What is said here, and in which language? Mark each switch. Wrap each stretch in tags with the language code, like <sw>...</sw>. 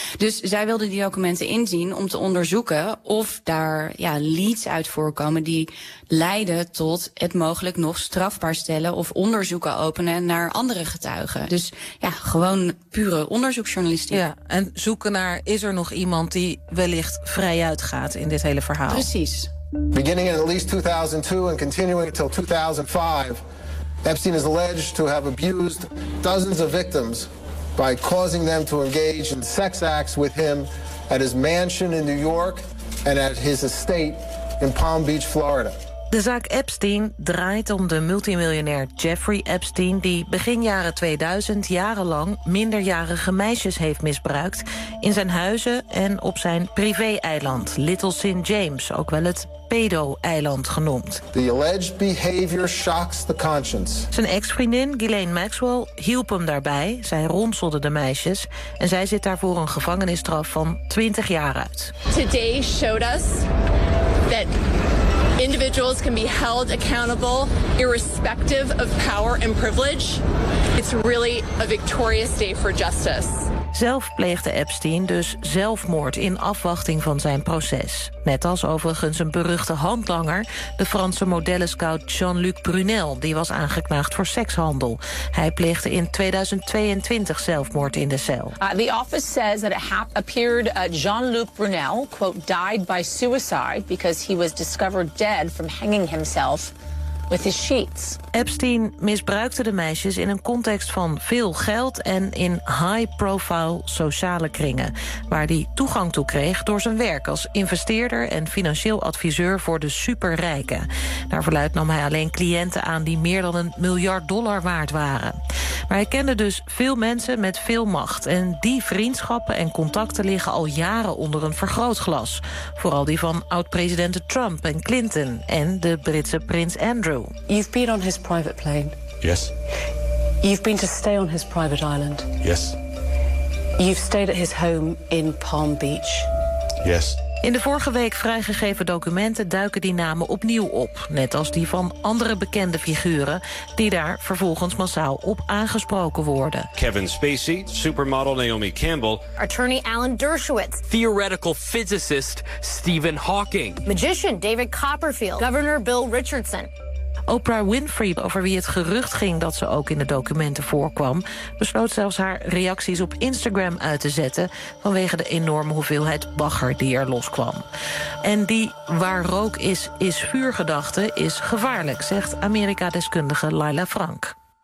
<nl>Dus zij wilden die documenten inzien om te onderzoeken of daar leads uit voorkomen die leiden tot het mogelijk nog strafbaar stellen of onderzoeken openen naar andere getuigen. Dus gewoon pure onderzoeksjournalistiek. Ja, en zoeken naar, is er nog iemand die wellicht vrij uitgaat in dit hele verhaal. Precies.</nl> <en>Beginning in at least 2002 and continuing till 2005, Epstein is alleged to have abused dozens of victims by causing them to engage in sex acts with him at his mansion in New York and at his estate in Palm Beach, Florida.</en> <nl>De zaak Epstein draait om de multimiljonair Jeffrey Epstein, die begin jaren 2000 jarenlang minderjarige meisjes heeft misbruikt in zijn huizen en op zijn privé-eiland, Little St. James, ook wel het pedo-eiland genoemd.</nl> <en>The alleged behavior shocks the conscience.</en> <nl>Zijn ex-vriendin Ghislaine Maxwell hielp hem daarbij. Zij ronselde de meisjes en zij zit daarvoor een gevangenisstraf van 20 jaar uit.</nl> <en>Today showed us that individuals can be held accountable irrespective of power and privilege. It's really a victorious day for justice.</en> <nl>Zelf pleegde Epstein dus zelfmoord in afwachting van zijn proces. Net als overigens een beruchte handlanger, de Franse modellenscout Jean-Luc Brunel, die was aangeknaagd voor sekshandel. Hij pleegde in 2022 zelfmoord in de cel.</nl> <en>The office says that it appeared Jean-Luc Brunel, quote, died by suicide because he was discovered dead from hanging himself with his sheets.</en> <nl>Epstein misbruikte de meisjes in een context van veel geld en in high-profile sociale kringen, waar hij toegang toe kreeg door zijn werk als investeerder en financieel adviseur voor de superrijken. Naar verluidt nam hij alleen cliënten aan die meer dan $1 miljard waard waren. Maar hij kende dus veel mensen met veel macht, en die vriendschappen en contacten liggen al jaren onder een vergrootglas. Vooral die van oud-presidenten Trump en Clinton en de Britse prins Andrew.</nl> <en>You've been on his private plane. Yes. You've been to stay on his private island. Yes. You've stayed at his home in Palm Beach. Yes.</en> <nl>In de vorige week vrijgegeven documenten duiken die namen opnieuw op, net als die van andere bekende figuren die daar vervolgens massaal op aangesproken worden.</nl> <en>Kevin Spacey, supermodel Naomi Campbell, attorney Alan Dershowitz, theoretical physicist Stephen Hawking, magician David Copperfield, governor Bill Richardson.</en> <nl>Oprah Winfrey, over wie het gerucht ging dat ze ook in de documenten voorkwam, besloot zelfs haar reacties op Instagram uit te zetten vanwege de enorme hoeveelheid bagger die er loskwam. En die waar rook is, is vuurgedachte is gevaarlijk, zegt Amerika-deskundige Laila Frank.</nl>